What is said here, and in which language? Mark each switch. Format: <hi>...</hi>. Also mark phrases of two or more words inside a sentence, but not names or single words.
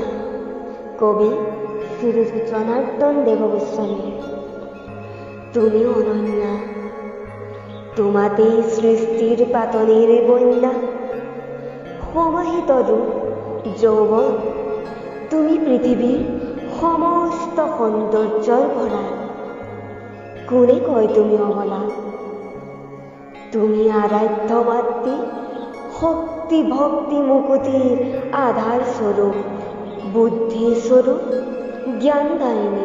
<as>কবি শ্রী জনার্দন দেবগোস্বামী। তুমি অনন্যা, তোমাতেই সৃষ্টির পাতনের বন্যা, সমাহিত রূপ যৌবন, তুমি পৃথিবীর সমস্ত সৌন্দৰ্যৰ ভঁৰাল। কোনে কয় তুমি অবলা? তুমি আৰাধ্য মাতৃ, শক্তি ভক্তি মুকুতিৰ আধাৰ স্বৰূপ, বুদ্ধি স্বৰূপ, জ্ঞানদায়িনী।</as>